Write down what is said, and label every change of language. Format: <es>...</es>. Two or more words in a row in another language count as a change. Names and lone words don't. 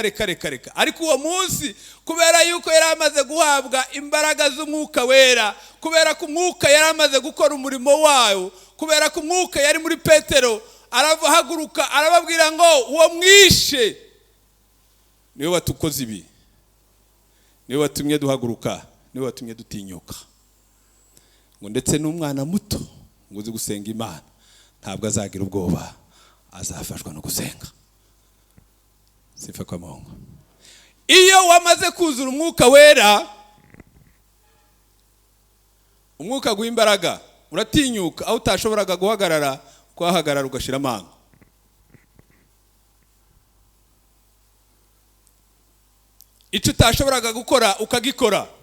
<rw>Ariko uwo munsi kubera yuko yari amaze guhabwa imbaraga z'umwuka wera, kubera ko umwuka yari amaze gukora umurimo wayo, kubera ko umwuka yari muri Petero, arahaguruka arababwira ngo uwo mwishe niwe watukoze ibi, niwe watumye duhaguruka, niwe watumye dutinyuka. Ngo ndetse n'umwana muto ngo uzi gusenga Imana ntabwo azagira ubwoba, azafashwa no gusenga.</rw> <sw>Sifa kwa Mungu.</sw> <rw>Iyo wamaze kuzura umwuka wera, umwuka guimbaraga, uratinyuka aho utashoboraga guhagarara, kwahagarara ugashira amanga. Icyo utashoboraga gukora ukagikora.</rw>